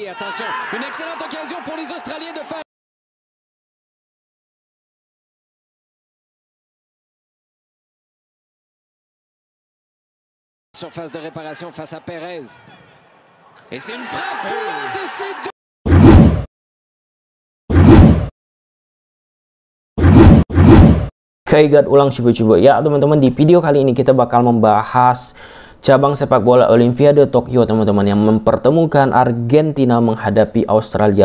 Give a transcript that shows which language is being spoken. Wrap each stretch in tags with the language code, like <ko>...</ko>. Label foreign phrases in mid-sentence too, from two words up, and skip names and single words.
<fr>Et attention, une excellente occasion pour les Australiens de faire... Surface de réparation face à Perez. Et c'est une frappe volante et c'est deux.</fr> <id>Kaigat ulang coba-coba ya teman-teman. Di video kali ini kita bakal membahas cabang sepak bola Olimpiade Tokyo teman-teman, yang mempertemukan Argentina menghadapi Australia.</id>